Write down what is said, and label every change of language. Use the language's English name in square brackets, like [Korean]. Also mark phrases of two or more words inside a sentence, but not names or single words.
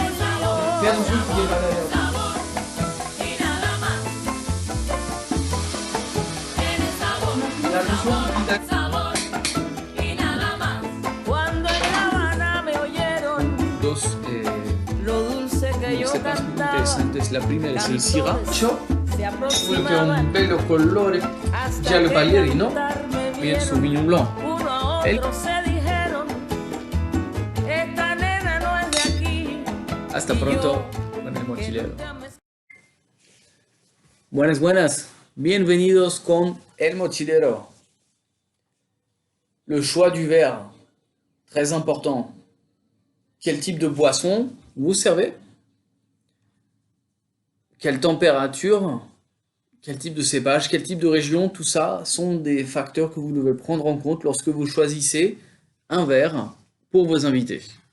[Spanish] Sabor y nada más. Cuando en La Habana me oyeron Dos lo dulce que yo recetas muy cantaba, interessantes. La primera es el sriracha, se [Italian] quello che è un [Spanish] aproximaban [Italian] bello colore [Spanish] hasta [Italian] giallo [Spanish] que [Italian] paglierino, [Spanish] cantarme [Italian] e il [Spanish] vieron. [Italian] Sauvignon Blanc. [Spanish] Uno a El- otro se dijeron, esta nena no es de aquí. Hasta Y pronto yo, con El que Mochilero. nunca me- Buenas, buenas. Bienvenidos con El Mochilero. [French] Le choix du verre, très important. Quel type de boisson vous servez? Quelle température? Quel type de cépage? Quel type de région? Tout ça sont des facteurs que vous devez prendre en compte lorsque vous choisissez un verre pour vos invités.